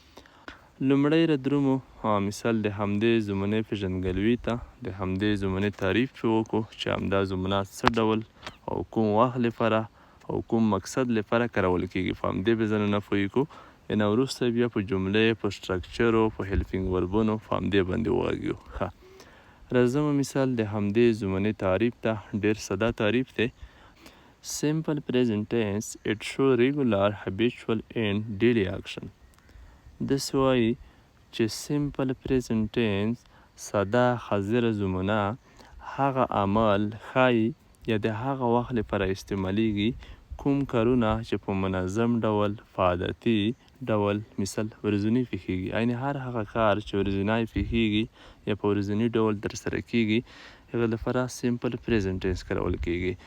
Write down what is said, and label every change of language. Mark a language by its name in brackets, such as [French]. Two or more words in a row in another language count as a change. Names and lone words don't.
[Pashto] لومړی ردرومو مثال د همدې زمانې پیژندګلوي ته د همدې زمانې تعریف پرې وکړو چې همدا زمانه څه ډول او کوم وخت لپاره او کوم مقصد لپاره کارول کیږي. په همدې به ځنه پوه کړو. نه وروسته بیا په جملې په سټرکچرو په هیلپینګ وربونو په همدې باندې وغږیږو. راځم مثال د همدې زمانې تعریف ته ډېر ساده تعریف دی. [English] Simple present tense it show regular habitual and daily action. [Pashto] داسې وایي چې [English] simple present tense [Pashto] ساده حاضره زمانه هغه عمل ښایي یا د هغه وخت لپاره استعمالیږي کوم کارونه چې په منظم ډول په عادتي ډول مثال ورځنی پیښیږي، یعنې هر هغه کار چې ورځنی پیښیږي یا په ورځني ډول ترسره کیږي هغه لپاره [English] simple present tense [Pashto] کارول کیږي.